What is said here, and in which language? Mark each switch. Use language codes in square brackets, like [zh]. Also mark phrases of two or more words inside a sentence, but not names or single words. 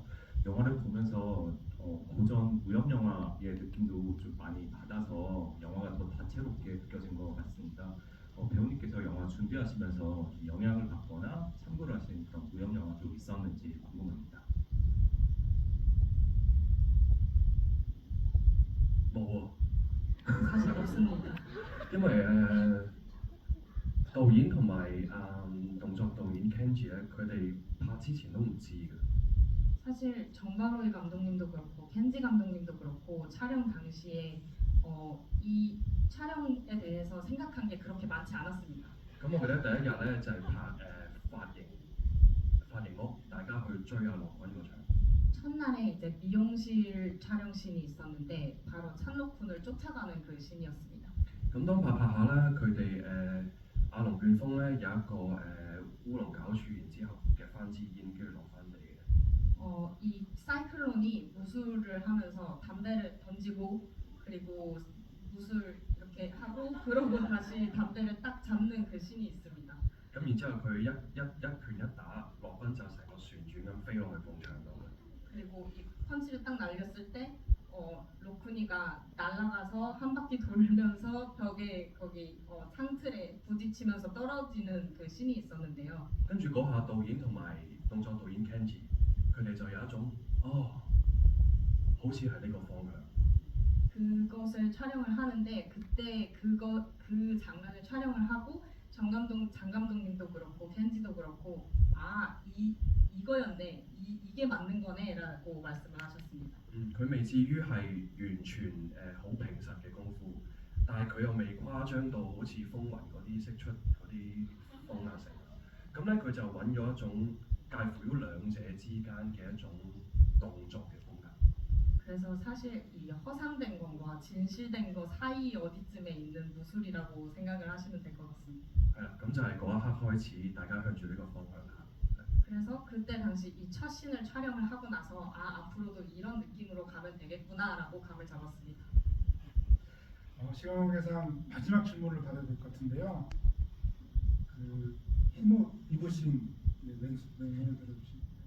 [ko] 영화를 보면서 고전 무협 영화의 느낌도 좀 많이 받아서 영화가 더 다채롭게 느껴진 것 같습니다. 배우님께서 영화 준비하시면서 좀 영향을 받거나 참고를 하신 그런 무협 영화도 있었는지 궁금합니다. [yue] 冇 [ko] 사실 없습니다. [yue] 因為導演同埋動作導演 Kenji 咧，佢哋拍之前都唔知嘅。 [ko] 사실 정바로이 감독님도 그렇고 켄지 감독님도 그렇고 촬영 당시에 이 촬영에 대해서 생각한 게 그렇게 많지 않았습니다. [yue] 咁我記得第一日咧就係拍髮型屋，大家去追阿羅君嗰場。 [ko] 첫날에 이제 미용실 촬영 씬이 있었는데 바로 찬로쿤을 쫓아가는 그 씬이었습니다. [yue] 咁當拍下咧，佢哋阿龍捲風咧有一個烏龍搞處，然之後夾翻支煙，跟住落翻地嘅。 [ko] 이 사이클론이 무술을 하면서 담배를 던지고 그리고 무술 이렇게 하고 그러고 다시 담배를 딱 잡는 그 씬이 있습니다. [yue] 咁然之後佢一拳一打，羅賓就成個旋轉咁飛落去埲牆度嘅。 [ko] 그리고 이 펀치를 딱 날렸을 때 로쿠니가 날아가서 한 바퀴 돌면서 벽에 거기 창틀에 부딪히면서 떨어지는 그 씬이 있었는데요. [yue] 跟住嗰下導演同埋動作導演 Kenji，佢哋就有一種好似係呢個方向。 [ko] 그것을 촬영을 하는데 그때 그 장면을 촬영을 하고 장 감독님도 그렇고 켄지도 그렇고 이거였네 이게 맞는 거네라고 말씀을 하셨습니다. [yue] 佢未至於係完全好平實嘅功夫，但係佢又未誇張到好似風雲嗰啲釋出嗰啲風啊成。咁咧佢就揾咗一種介乎於兩者之間嘅一種動作嘅風格。 [ko] 그래서 사실 이 허상된 것과 진실된 것 사이 어디쯤에 있는 무술이라고 생각을 하시면 될 것 같습니다. [yue] 係啦，咁就係嗰一刻開始，大家向住呢個方向行。 [ko] 그래서 그때 당시 이 첫 씬을 촬영을 하고 나서 앞으로도 이런 느낌으로 가면 되겠구나라고 감을 잡았습니다. 시간 관계상 마지막 질문을 받아야 될 것 같은데요. 그 흰옷 입으신 왼손을 들어주신.